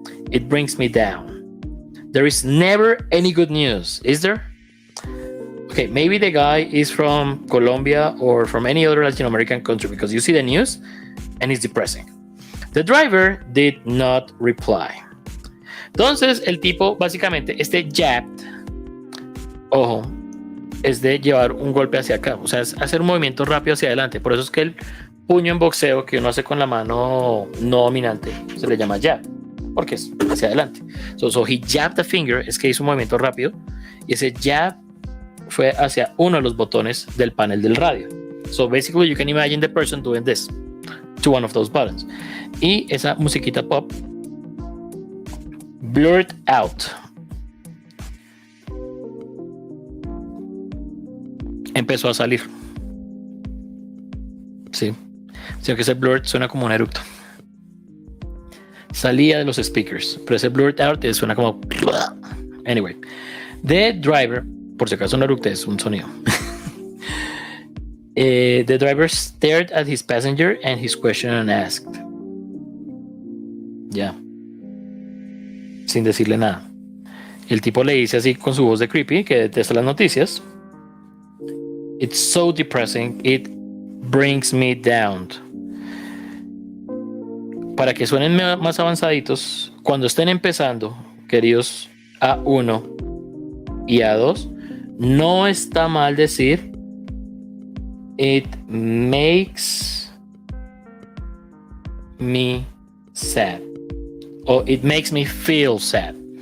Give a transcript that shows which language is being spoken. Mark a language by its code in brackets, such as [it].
[en] It brings me down. There is never any good news, is there? Okay, maybe the guy is from Colombia or from any other Latin American country because you see the news and it's depressing. The driver did not reply. [es] Entonces, el tipo, básicamente, este jabbed, ojo, es de llevar un golpe hacia acá, o sea, es hacer un movimiento rápido hacia adelante. Por eso es que el puño en boxeo que uno hace con la mano no dominante se le llama jab, porque es hacia adelante. [en] So he jabbed the finger, [es] es que hizo un movimiento rápido, y ese jab fue hacia uno de los botones del panel del radio. [en] So basically you can imagine the person doing this to one of those buttons. [es] Y esa musiquita pop blurred out. Empezó a salir. Sí. Sino que ese blurred suena como un eructo. Salía de los speakers. Pero ese blurred out suena como... [en] Anyway. The driver... [es] Por si acaso no eructe, es un sonido. [en] The driver stared at his passenger and his question unasked. [es] Ya. Sin decirle nada. El tipo le dice así con su voz de creepy que detesta las noticias. [en] It's so depressing. It brings me down. [es] Para que suenen más avanzaditos, cuando estén empezando, queridos A1 y A2, no está mal decir [en] it makes me sad [es] o [en] it makes me feel sad.